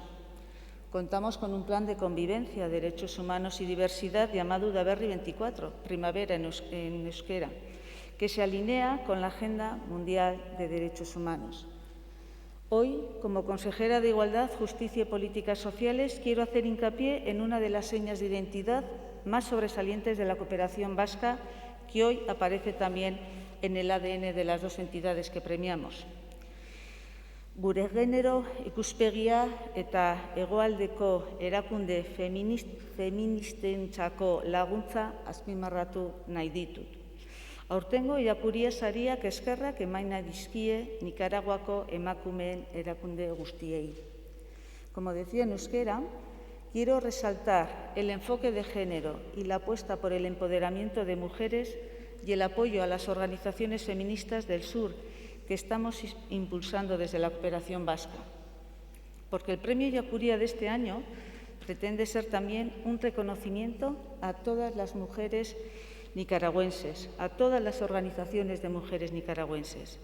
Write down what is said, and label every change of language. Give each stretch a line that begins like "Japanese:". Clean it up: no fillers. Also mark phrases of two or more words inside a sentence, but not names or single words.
Spanish: Contamos con un plan de convivencia, derechos humanos y diversidad llamado Udaberri 24, Primavera en euskera, que se alinea con la Agenda Mundial de Derechos Humanos. Hoy, como consejera de Igualdad, Justicia y Políticas Sociales, quiero hacer hincapié en una de las señas de identidad más sobresalientes de la cooperación vasca, que hoy aparece también en el ADN de las 2 entidades que premiamos.
Basque: Gure genero ikuspegia eta hegoaldeko erakunde feministentzako laguntza azpimarratu nahi ditut. Aurtengo Ellacuría sariak eskerrak emaina dizkie Nikaraguako emakumeen erakunde guztiei.
Spanish: Como decía en euskera, quiero resaltar el enfoque de género y la apuesta por el empoderamiento de mujeres y el apoyo a las organizaciones feministas del sur que estamos impulsando desde la cooperación vasca. Porque el Premio Ellacuría de este año pretende ser también un reconocimiento a todas las mujeres nicaragüenses, a todas las organizaciones de mujeres nicaragüenses.